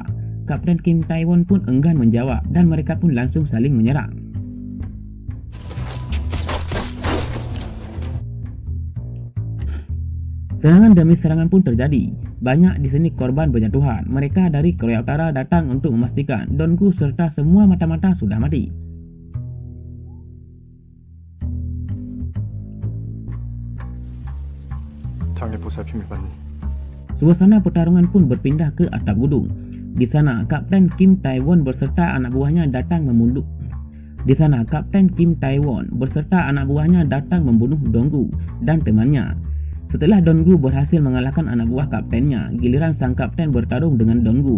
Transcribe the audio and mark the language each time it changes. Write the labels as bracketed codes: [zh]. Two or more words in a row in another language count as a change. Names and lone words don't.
[id] Kapten Kim Tae-won pun enggan menjawab dan mereka pun langsung saling menyerang. Serangan demi serangan pun terjadi. Banyak di sini korban berjatuhan. Mereka dari Korea Utara datang untuk memastikan Donggu serta semua mata-mata sudah mati. [ko] 당일 보살핌을 받니? [id] Suasana pertarungan pun berpindah ke atap gedung. Di sana, Kapten Kim Tae-won beserta anak buahnya datang membunuh. membunuh Donggu dan temannya. Setelah Donggu berhasil mengalahkan anak buah kaptennya, giliran sang kapten bertarung dengan Donggu.